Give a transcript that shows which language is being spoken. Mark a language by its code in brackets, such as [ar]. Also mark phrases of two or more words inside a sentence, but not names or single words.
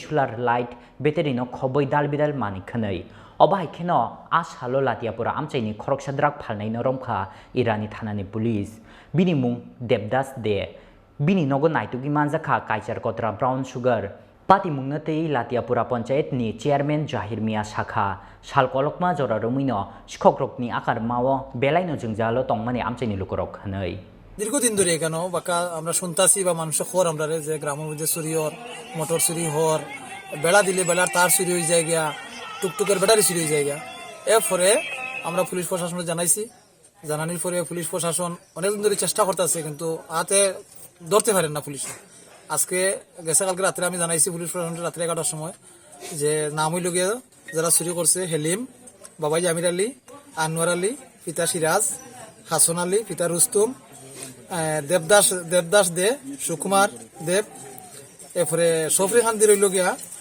[en] solar light battery [trp] no khoboi dalbidal mani khanai obai kheno ashalo Latiapura amchaini Khoroksa drug phalnai no Romkha Irani Thanani police bini mung Debdas de bini nogo naitugi manjakha kaisar kotra [en] brown sugar [trp] pati mungna tei Latiapura panchayat ni chairman Jahir Mia Shakha sal kolokma jora romino Sikok rokni akar mao belaino jungjalo tongmani amchaini lukorok khanai [bn] দীর্ঘদিন ধরে কেন বাকা আমরা শুনতাছি বা মানুষ খবর আমরা যে গ্রামের মধ্যে চুরি হর মোটর চুরি হর বেড়া দিলে বেড়ার তার চুরি হয়ে যায় গিয়া টুকটুকের ব্যাটারি চুরি হয়ে যায় গিয়া এরপরে আমরা পুলিশ প্রশাসনকে জানাইছি জানানির পরে পুলিশ প্রশাসন অনেকদিন ধরে চেষ্টা করতেছে কিন্তু হাতে ধরতে পারেন না পুলিশ আজকে গেছে কালকে রাত্রে আমি জানাইছি পুলিশ প্রশাসনকে রাত্রে 11টার সময় যে নাম হইল গিয়ে যারা চুরি করছে হেলিম বাবাই আমির আলী আনোয়ার আলী পিতা সিরাজ হাসন আলী পিতা রুস্তুম দেবদাস দে সুকুমার দেব এরপরে সফরি খান দিয়ে রইল গিয়া